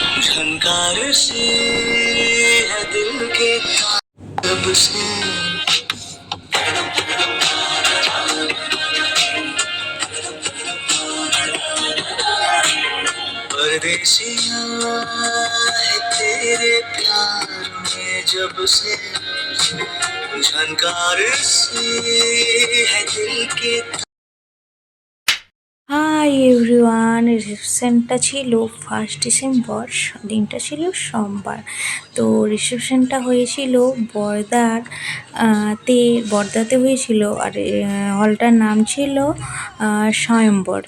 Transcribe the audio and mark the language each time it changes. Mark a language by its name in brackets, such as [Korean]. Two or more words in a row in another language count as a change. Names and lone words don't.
[Hindi] झनकार से है दिल के ताब से परदेसिया है तेरे प्यार में जब से झनकार से है दिल के। [English] Hi everyone, [Bangla] রিসেপশনটা ছিল 1 ডিসেম্বর, দিনটা ছিল সোমবার। তো রিসেপশনটা হয়েছিল বর্দার বর্দাতে হয়েছিল, আর হলটার নাম ছিল স্বয়ম্বর।